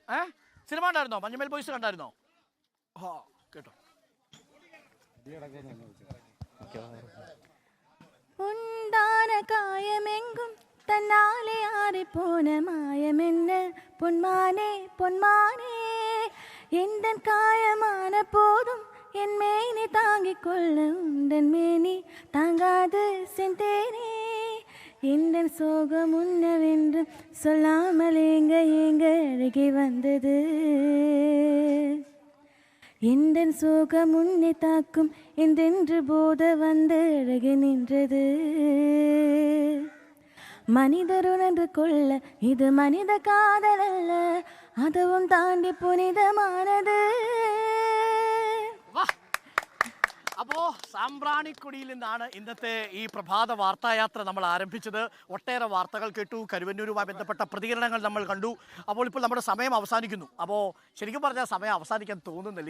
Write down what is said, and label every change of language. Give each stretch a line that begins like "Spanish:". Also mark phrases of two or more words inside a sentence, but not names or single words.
Malayalam: സിനിമ ഉണ്ടായിരുന്നോ? മഞ്ഞുമേൽ ബോയ്സ് കണ്ടായിരുന്നോ? കേട്ടോ.
Tamil: காயமெங்கும் தன்னாலே ஆறிப்போன மாயமென்ன பொன்மானே பொன்மானே எந்தன் കായமான போதும் என் மேனி தாங்கிக் கொள்ள உந்தன் மேனி தாங்காது செந்தேனே எந்தன் சோகம் உன்னவென்று சொல்லாமல் ஏங்க அழகி வந்தது எந்தன் சோகம் உன்னை தாக்கும் என்றென்று போத வந்து அழகி நின்றது மனிதருணர்ந்து கொள்ள இது மனித காதல் அல்ல அதுவும் தாண்டி புனிதமானது.
Malayalam: അപ്പോൾ സാമ്പ്രാണിക്കൊടിയിൽ നിന്നാണ് ഇന്നത്തെ ഈ പ്രഭാത വാർത്തായാത്ര നമ്മൾ ആരംഭിച്ചത്. ഒട്ടേറെ വാർത്തകൾ കേട്ടു, കരുവന്നൂരുമായി ബന്ധപ്പെട്ട പ്രതികരണങ്ങൾ നമ്മൾ കണ്ടു. അപ്പോൾ ഇപ്പോൾ നമ്മുടെ സമയം അവസാനിക്കുന്നു. അപ്പോൾ ശരിക്കും പറഞ്ഞാൽ സമയം അവസാനിക്കാൻ തോന്നുന്നില്ല.